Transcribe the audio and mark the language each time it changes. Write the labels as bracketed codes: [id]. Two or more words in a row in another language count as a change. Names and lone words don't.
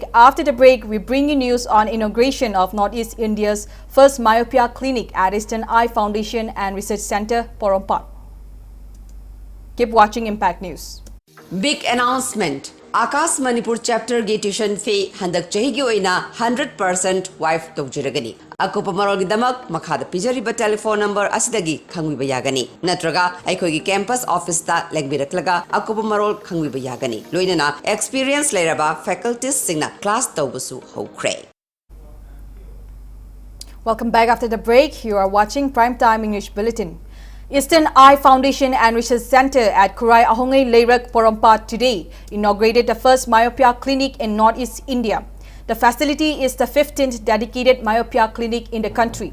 [en] After the break, we bring you news on inauguration of Northeast India's first myopia clinic at Eastern Eye Foundation and Research Centre, Porompat. Keep watching Impact News. Big announcement. [mni] Akas Manipur chapter ge [en] tuition fee [mni] handak chahi gi oina 100% wife tawjiragani. Akupa marol gi damak makhada pijariba telephone number asidagi khangwiba yagani. Natraga aikoi gi [en] campus office [mni] ta legbiraklaga akupa marol khangwiba yagani. Loinana experience leraba faculties singna class tawbusu hokre. [en] Welcome back after the break. You are watching Primetime English Bulletin. Eastern Eye Foundation and Research Centre at Kurai Ahongai Leirak Porompat today inaugurated the first myopia clinic in Northeast India. The facility is the 15th dedicated myopia clinic in the country.